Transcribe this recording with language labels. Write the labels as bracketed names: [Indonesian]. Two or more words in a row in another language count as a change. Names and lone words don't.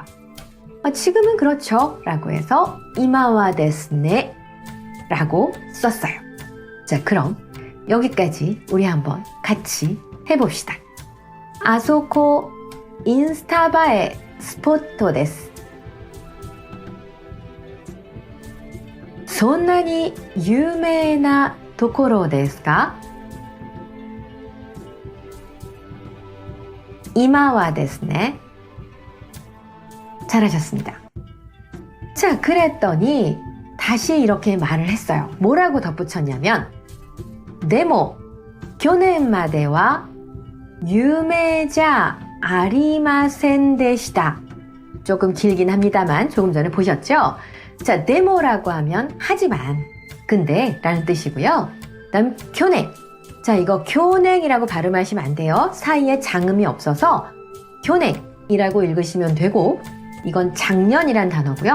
[Korean] 지금은 그렇죠 라고 해서 [Japanese] 今はですね [Korean] 라고 썼어요. 자, 그럼 여기까지 우리 한번 같이 해봅시다. [Japanese] あそこ インスタ映えの スポット です. そんなに有名なところですか? 今はですね. [Korean] 잘하셨습니다. 자, 그랬더니 다시 이렇게 말을 했어요. 뭐라고 덧붙였냐면 [Japanese] でも去年までは有名じゃありませんでした. [Korean] 조금 길긴 합니다만 조금 전에 보셨죠? 자, 데모라고 하면 하지만, 근데 라는 뜻이고요. 다음 교냉. 자, 이거 교냉이라고 발음하시면 안 돼요. 사이에 장음이 없어서 교냉이라고 읽으시면 되고, 이건 작년이란 단어고요.